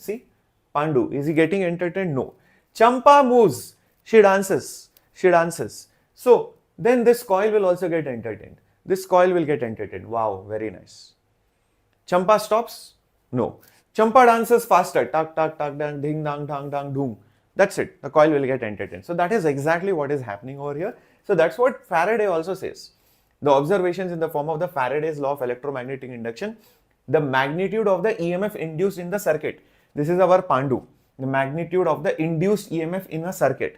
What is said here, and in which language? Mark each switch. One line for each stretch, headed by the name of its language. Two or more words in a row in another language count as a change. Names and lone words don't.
English: See, Pandu, is he getting entertained? No. Champa moves. She dances. She dances. So then this coil will also get entertained. This coil will get entertained. Wow, very nice. Champa stops? No. Champa dances faster. Tak, tak, tak, dang, ding, dang, dang, dang, doom. That's it. The coil will get entertained. So that is exactly what is happening over here. So that's what Faraday also says. The observations in the form of the Faraday's law of electromagnetic induction, the magnitude of the EMF induced in the circuit. This is our Pandu. The magnitude of the induced EMF in a circuit.